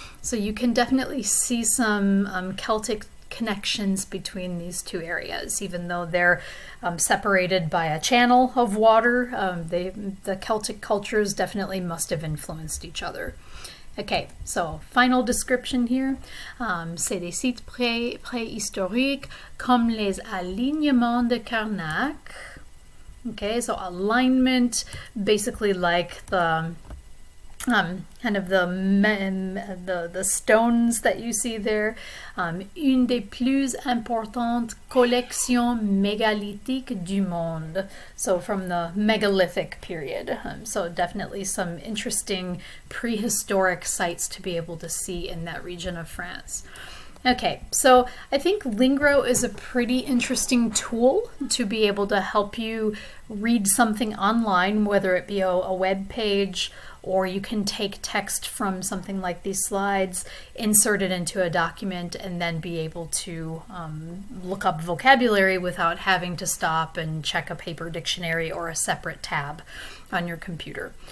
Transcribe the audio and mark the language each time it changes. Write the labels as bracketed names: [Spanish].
[English] So you can definitely see some Celtic connections between these two areas, even though they're separated by a channel of water. The Celtic cultures definitely must have influenced each other. Okay, so final description here. [French] C'est des sites préhistoriques comme les alignements de Karnak. [English] Okay, so alignment, basically like the kind of the stones that you see there. [French] Une des plus importantes collections mégalithiques du monde. [English] So from the megalithic period. So definitely some interesting prehistoric sites to be able to see in that region of France. Okay, so I think Lingro is a pretty interesting tool to be able to help you read something online, whether it be a web page, or you can take text from something like these slides, insert it into a document, and then be able to look up vocabulary without having to stop and check a paper dictionary or a separate tab on your computer.